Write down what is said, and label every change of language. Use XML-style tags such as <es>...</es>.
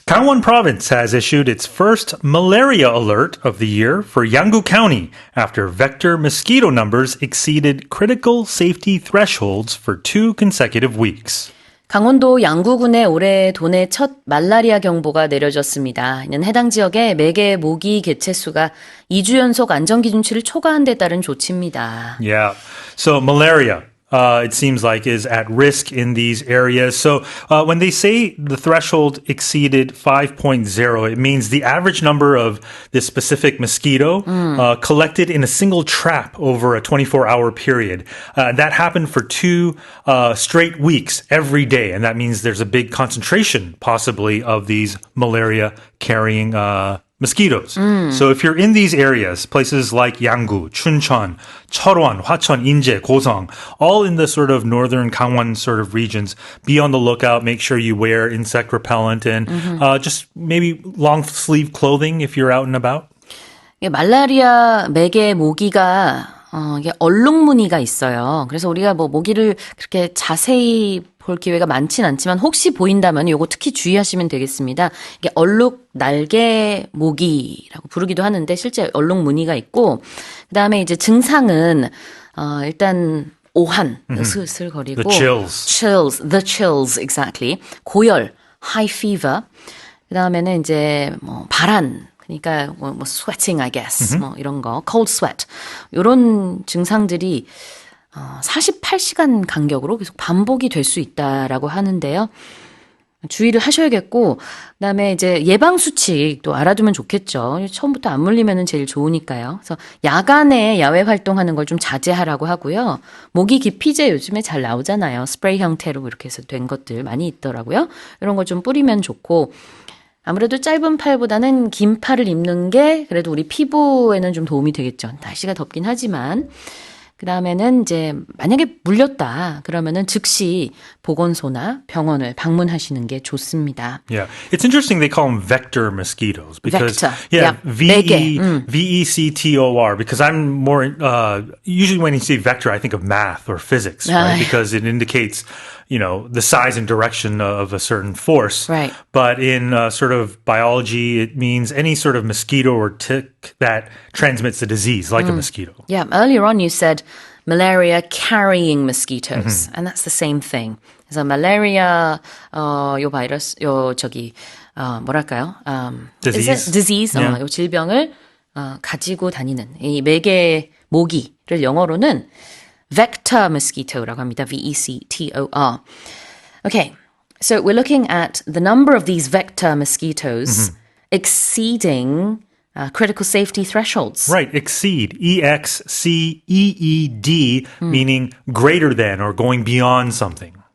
<en>Gangwon Province has issued its first malaria alert of the year for Yanggu County after vector mosquito numbers exceeded critical safety thresholds for 2 consecutive weeks.</en> <ko>강원도 양구군에 올해 도내 첫 말라리아 경보가 내려졌습니다. 이는 해당 지역의 매개 모기 개체수가 2주 연속 안전기준치를 초과한 데 따른 조치입니다.</ko> <en>Yeah. So malaria. It seems like is at risk in these areas. So when they say the threshold exceeded 5.0, it means the average number of this specific mosquito collected in a single trap over a 24-hour period. That happened for 2 straight weeks every day. And that means there's a big concentration possibly of these malaria-carrying mosquitoes. So if you're in these areas, places like Yanggu, Chuncheon, Cheolwon, Hwacheon, Inje, Gosong, all in the sort of northern Gangwon sort of regions, be on the lookout. Make sure you wear insect repellent and just maybe long sleeve clothing if you're out and about.</en> <ko>말라리아 매개 모기가 이게 얼룩무늬가 있어요. 그래서 우리가 뭐 모기를 그렇게 자세히 볼 기회가 많진 않지만 혹시 보인다면 요거 특히 주의하시면 되겠습니다. 이게 얼룩 날개 모기라고 부르기도 하는데 실제 얼룩 무늬가 있고 그다음에 이제 증상은 일단 오한, 슬슬거리고</ko> <en>the chills exactly. 고열, high fever.</en> <ko>그다음에는 이제 뭐 발한 그러니까 뭐</ko> <en>sweating I guess.</en> <ko>뭐 이런 거,</ko> <en>cold sweat.</en> <ko>요런 증상들이 48시간 간격으로 계속 반복이 될 수 있다라고 하는데요. 주의를 하셔야겠고, 그다음에 이제 예방 수칙도 알아두면 좋겠죠. 처음부터 안 물리면은 제일 좋으니까요. 그래서 야간에 야외 활동하는 걸 좀 자제하라고 하고요. 모기 기피제 요즘에 잘 나오잖아요. 스프레이 형태로 이렇게 해서 된 것들 많이 있더라고요. 이런 거 좀 뿌리면 좋고, 아무래도 짧은 팔보다는 긴 팔을 입는 게 그래도 우리 피부에는 좀 도움이 되겠죠. 날씨가 덥긴 하지만. 그 다음에는 이제 만약에 물렸다 그러면은 즉시 보건소나 병원을 방문하시는 게 좋습니다.</ko> <en>Yeah, it's interesting they call them vector mosquitoes because vector. yeah, Vector. V-E-C-T-O-R because I'm more usually when you say vector I think of math or physics, right? Because it indicates the size and direction of a certain force. Right. But in sort of biology, it means any sort of mosquito or tick that transmits a disease, like a mosquito. Yeah, earlier on you said malaria carrying mosquitoes, and that's the same thing.</en> <ko>그래서 malaria, 요 바이러스, 뭐랄까요?</ko> <en>Disease. disease, Yeah.</en> <ko>요 질병을 가지고 다니는 이 매개 모기를 영어로는 vector mosquito라고 합니다.</ko> <en>V-E-C-T-O-R. Okay, so we're looking at the number of these vector mosquitoes exceeding critical safety thresholds. Right, exceed, E-X-C-E-E-D, meaning greater than or going beyond something.</en>